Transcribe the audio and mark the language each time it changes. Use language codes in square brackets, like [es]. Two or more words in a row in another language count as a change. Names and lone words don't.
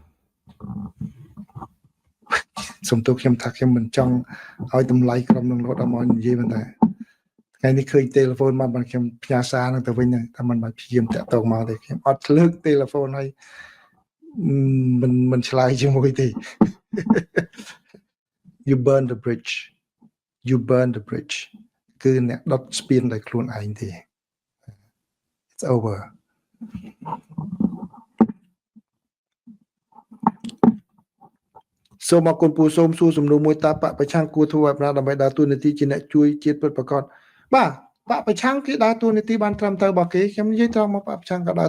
[km] សំទោសខ្ញុំថាខ្ញុំមិនចង់ឲ្យតម្លៃក្រុមនឹងរត់ដល់មកនិយាយប៉ុន្តែថ្ងៃនេះឃើញ telephone មកបានខ្ញុំផ្ញើសារនឹងទៅវិញតែមិនបានព្យាយាមតាក់ទងមកទេខ្ញុំអត់លើក telephone ឲ្យ មិនឆ្លើយជាមួយទេ [en] you burn the bridge [km] គឺអ្នកដុតស្ពានដោយខ្លួនឯងទេ [en] it's over [km] សូមអរគុណពូសូមសួរសំណួរមួយតើបពប្រឆាំងគួរធ្វើអ្វីដើម្បីដើរតួនាទីជាអ្នកជួយជាតិពិតប្រាកដបាទបពប្រឆាំងគេដើរតួនាទីបានត្រឹមត្រូវរបស់គេខ្ញុំនិយាយត្រង់មកបពប្រឆាំងក៏ដើរ